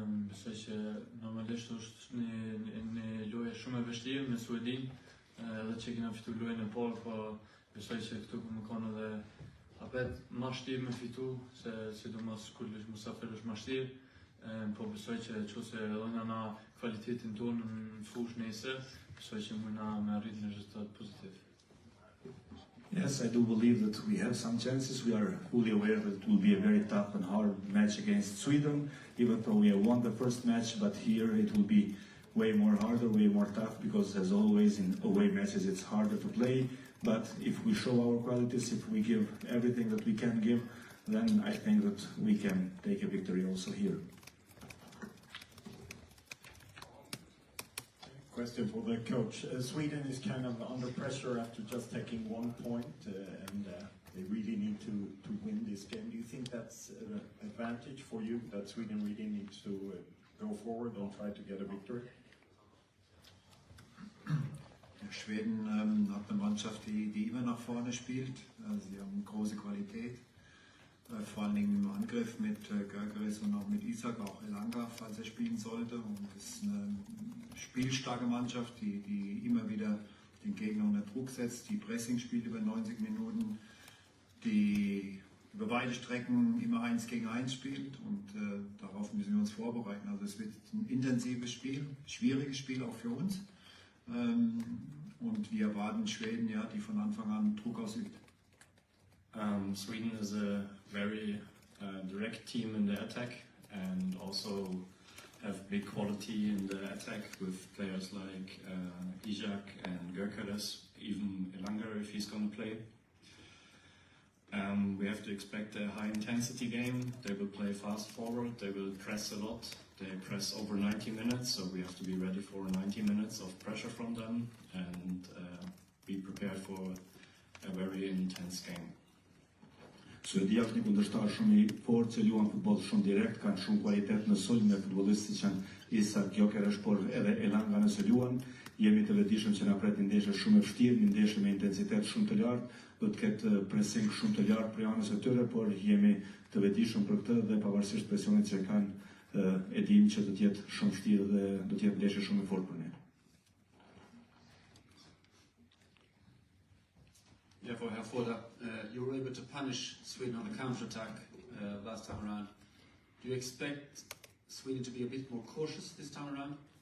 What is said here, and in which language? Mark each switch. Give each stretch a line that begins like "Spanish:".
Albanian: Besoj që normalisht është një lojë shumë e vështirë me Suedin, edhe që kena fitu lojën e parë, po besoj që këtu më kanë edhe apet ma shtirë me fitu, se sidomos kur musafir është ma shtirë, po besoj që se edhe na kvalitetin tonë në fush nesër, besoj që mujna me arrit një rezultat pozitiv.
English: Yes, I do believe that we have some chances. We are fully aware that it will be a very tough and hard match against Sweden, even though we have won the first match, but here it will be way more harder, way more tough, because as always in away matches it's harder to play. But if we show our qualities, if we give everything that we can give, then I think that we can take a victory also here. Question for the coach. Sweden is kind of under pressure after just taking 1 point, and they really need to win this game. Do you think that's an advantage for you, that Sweden really needs to go forward and try to get a victory?
German: Schweden hat eine Mannschaft, die immer nach vorne spielt. Sie haben große Qualität, vor allen Dingen im Angriff mit Görgeres und auch mit Isak, auch Elanga, falls er spielen sollte. Und es ist eine spielstarke Mannschaft, die immer wieder den Gegner unter Druck setzt, die Pressing spielt über 90 Minuten, die über weite Strecken immer 1 gegen 1 spielt, und darauf müssen wir uns vorbereiten. Also es wird ein intensives Spiel, schwieriges Spiel auch für uns. Und wir erwarten Schweden, ja, die von Anfang an Druck ausübt.
English: Sweden is a very direct team in the attack, and also have big quality in the attack with players like Isak and Görkeres, even Elanga if he's going to play. We have to expect a high intensity game. They will play fast forward, they will press a lot. They press over 90 minutes, so we have to be ready for 90 minutes of pressure from them and be prepared for a very intense game.
Albanian: Suedia është një kundërshtar shumë i fortë që luan futboll shumë direkt, kanë shumë kualitet në sulm me futbollistë që janë Isak, Gyökeres, por edhe Elanga nëse luan. Jemi të vetëdijshëm që na pret një ndeshje shumë e vështirë, një ndeshje me intensitet shumë të lartë, do të ketë pressing shumë të lartë për anës së tyre, por jemi të vetëdijshëm për këtë dhe pavarësisht presionit që kanë, e dim që do të jetë shumë vështirë dhe do të jetë ndeshje shumë e fortë për ne.
English: Therefore, Herr Foda, you were able to punish Sweden on the counter-attack last time around. Do you expect Sweden to be a bit more cautious this time around?